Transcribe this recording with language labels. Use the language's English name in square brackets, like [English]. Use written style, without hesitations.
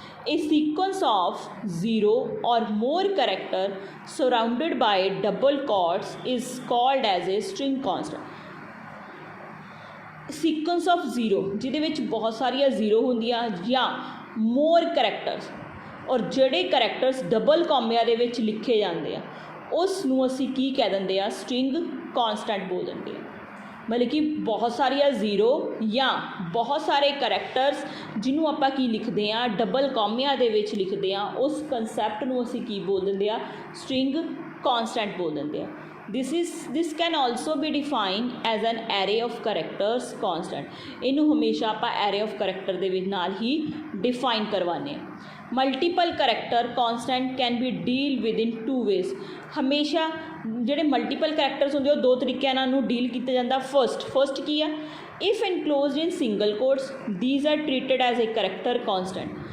[English] A sequence of 0 or more character surrounded by double quotes is called as a string constant. Sequence of 0 [Punjabi] ਜਿਹਦੇ ਵਿੱਚ ਬਹੁਤ ਸਾਰੀਆਂ 0 ਹੁੰਦੀਆਂ ਜਾਂ [English] more characters, [Punjabi] ਔਰ ਜਿਹੜੇ ਕਰੈਕਟਰਸ ਡਬਲ ਕੌਮਿਆਂ ਦੇ ਵਿੱਚ ਲਿਖੇ ਜਾਂਦੇ ਆ ਉਸ ਨੂੰ ਅਸੀਂ ਕੀ ਕਹਿ ਦਿੰਦੇ ਆ, ਸਟ੍ਰਿੰਗ ਕੌਂਸਟੈਂਟ ਬੋਲ ਦਿੰਦੇ ਆ। ਮਤਲਬ ਕਿ ਬਹੁਤ ਸਾਰੀਆਂ 0 ਜਾਂ ਬਹੁਤ ਸਾਰੇ ਕਰੈਕਟਰਸ ਜਿਹਨੂੰ ਆਪਾਂ ਕੀ ਲਿਖਦੇ ਹਾਂ, ਡਬਲ ਕੌਮਿਆਂ ਦੇ ਵਿੱਚ ਲਿਖਦੇ ਹਾਂ, ਉਸ ਕੰਸੈਪਟ ਨੂੰ ਅਸੀਂ ਕੀ ਬੋਲ ਦਿੰਦੇ ਆ, ਸਟ੍ਰਿੰਗ ਕੌਂਸਟੈਂਟ ਬੋਲ ਦਿੰਦੇ ਆ। [English] this can also be defined as an array of characters constant। [Punjabi] ਇਹਨੂੰ ਹਮੇਸ਼ਾ ਆਪਾਂ array of character ਦੇ ਵਿੱਚ ਨਾਲ ਹੀ ਡਿਫਾਈਨ ਕਰਵਾਉਂਦੇ ਹਾਂ। [English] Multiple character constant can be deal with in 2 ways. [Punjabi] ਹਮੇਸ਼ਾ ਜਿਹੜੇ ਮਲਟੀਪਲ ਕਰੈਕਟਰਸ ਹੁੰਦੇ ਉਹ 2 ਤਰੀਕਿਆਂ ਨਾਲ ਨੂੰ ਡੀਲ ਕੀਤਾ ਜਾਂਦਾ। [English] first [Punjabi] ਕੀ ਆ, [English] If enclosed in single quotes these are treated as a character constant.